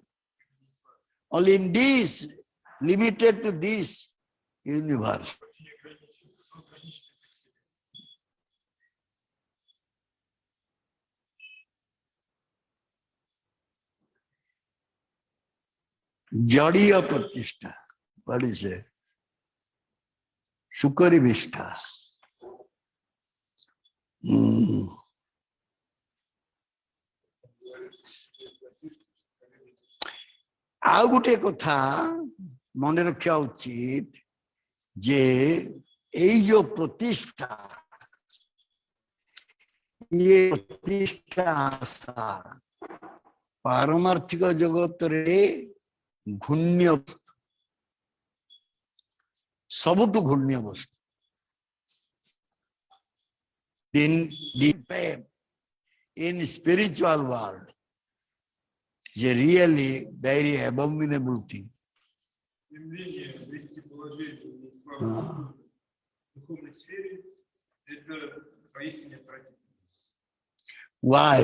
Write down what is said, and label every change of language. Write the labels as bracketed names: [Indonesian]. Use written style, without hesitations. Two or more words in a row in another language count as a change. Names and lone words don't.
[English] Only in this, limited to this universe. [Sanskrit] जडीय प्रतिष्ठा. [English] What is it? [Sanskrit] शूकरी विष्ठा. [Odia] ଆଉ ଗୋଟେ କଥା ମନେ ରଖିବା ଉଚିତ ଯେ ଏଇ ଯୋଉ ପ୍ରତିଷ୍ଠା ଇଏ ପ୍ରତିଷ୍ଠା ଆଶା ପାରମାର୍ଥିକ ଜଗତରେ ଘୂଣ୍ୟ ବସ୍ତୁ, ସବୁଠୁ ଘୂଣ୍ୟ ବସ୍ତୁ। [English] In spiritual world, is really very abominable thing. Why?